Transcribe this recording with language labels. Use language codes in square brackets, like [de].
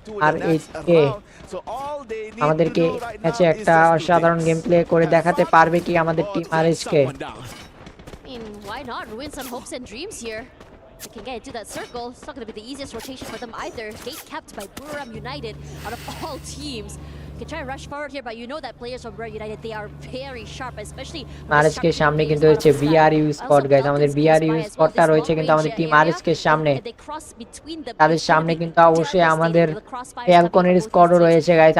[bn] আরএইচকে আমাদেরকে ম্যাচে একটা অসাধারণ গেম প্লে করে দেখাতে পারবে কি আমাদের team আরএইচকে? [en] Why not ruin some hopes and dreams here? They can get into that circle. It's not going to be the easiest rotation for them either. Gate kept by Buram United out of all teams. Can try and rush forward here, but you know that players from Buram United, they are very sharp, especially [bn] আরএইচকে সামনে কিন্তু হচ্ছে BRU squad guys. আমাদের BRU স্কোয়াডটা রয়েছে কিন্তু আমাদের team আরএইচকে সামনে। তাদের সামনে কিন্তু অবশ্যই আমাদের ফ্যালকনের স্কোয়াডও রয়েছে গাইস।